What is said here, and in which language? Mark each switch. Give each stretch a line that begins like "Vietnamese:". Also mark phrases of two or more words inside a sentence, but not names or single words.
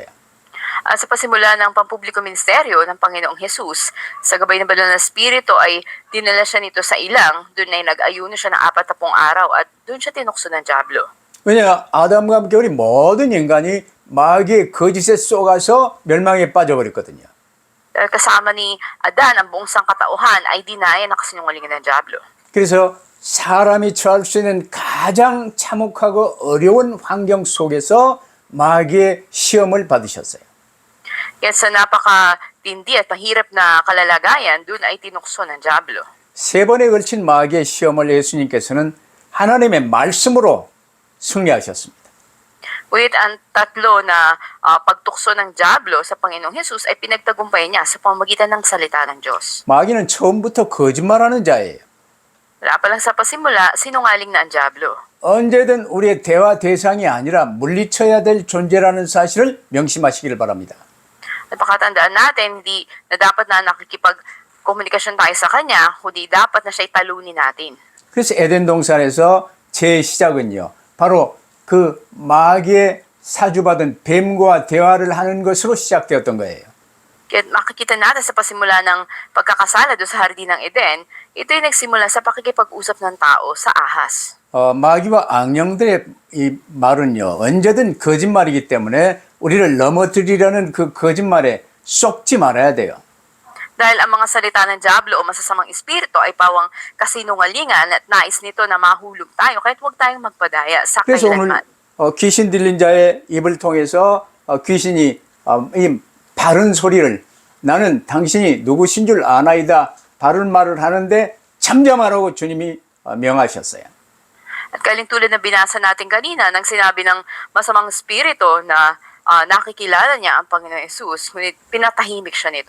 Filipino: At sa pasimula ng pampubliko ministeryo ng Panginoong Jesus, sa gabay ng banal na Espiritu ay dinala siya nito sa ilang, doon ay nag-ayuno siya ng 40 araw at doon siya tinukso ng Diablo.
Korean: 왜냐 아담과 함께 우리 모든 인간이 마귀의 거짓에 쏘가서 멸망에 빠져버렸거든요.
Filipino: Dahil kasama ni Adan ang buong sangkatauhan ay dinaya na kasinungalingan ng Diablo.
Korean: 그래서 사람이 처할 수 있는 가장 참혹하고 어려운 환경 속에서 마귀의 시험을 받으셨어요.
Filipino: Kaya sa napakatindi at mahirap na kalalagayan, doon ay tinukso ng Diablo.
Korean: 세 번에 걸친 마귀의 시험을 예수님께서는 하나님의 말씀으로 승리하셨습니다.
Filipino: Ngunit ang tatlo na pagtukso ng Diablo sa Panginoong Jesus ay pinagtagumpayan niya sa pamamagitan ng salita ng Diyos.
Korean: 마귀는 처음부터 거짓말하는 자예요.
Filipino: Wala pa lang sa pasimula, sinungaling na ang Diablo.
Korean: 언제든 우리의 대화 대상이 아니라 물리쳐야 될 존재라는 사실을 명심하시길 바랍니다.
Filipino: Napakatandaan natin, hindi na dapat na nakikipag-komunikasyon tayo sa Kanya, kundi dapat na siya'y talunin natin.
Korean: 그래서 에덴 동산에서 제 시작은요. 바로 그 마귀의 사주받은 뱀과 대화를 하는 것으로 시작되었던 거예요.
Filipino: Kaya makikita natin sa pasimula ng pagkakasala doon sa Hardin ng Eden, ito ay nagsimula sa pakikipag-usap ng tao sa ahas.
Korean: 마귀와 악령들의 이 말은요. 언제든 거짓말이기 때문에 우리를 넘어뜨리려는 그 거짓말에 쏙지 말아야 돼요.
Filipino: Dahil ang mga salita ng Diablo o masasamang espiritu ay pawang kasinungalingan at nais nito na mahulog tayo, kahit huwag tayong magpadaya sa
Korean: 그래서
Filipino: kailanman.
Korean: 귀신 들린 자의 입을 통해서 귀신이 이 바른 소리를 나는 당신이 누구신 줄 아나이다 바른 말을 하는데 잠잠하라고 주님이 명하셨어요.
Filipino: At kalintulad na binasa natin kanina nang sinabi ng masamang spirito na nakikilala niya ang Panginoong Yesus, ngunit pinatahimik siya nito.